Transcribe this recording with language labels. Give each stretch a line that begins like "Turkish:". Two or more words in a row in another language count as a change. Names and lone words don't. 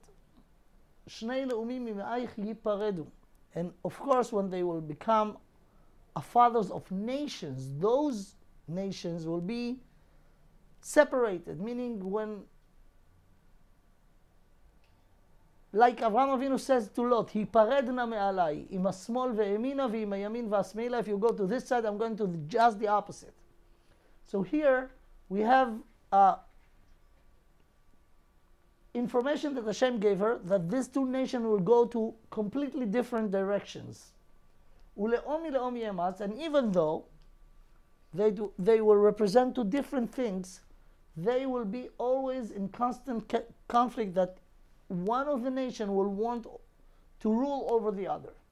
Hebrew: שני לאומים ממעייך יפרדו.
English: And of course, when they will become fathers of nations, those nations will be separated, meaning when, like Avraham Avinu says to Lot,
Hebrew: הפרד נא מעלי, אם השמאל ואימנה ואם הימין ואשמאילה,
English: if you go to this side, I'm going to just the opposite. So here we have information that Hashem gave her, that these two nations will go to completely different directions. And even though they will represent two different things, they will be always in constant conflict, that one of the nation will want to rule over the other.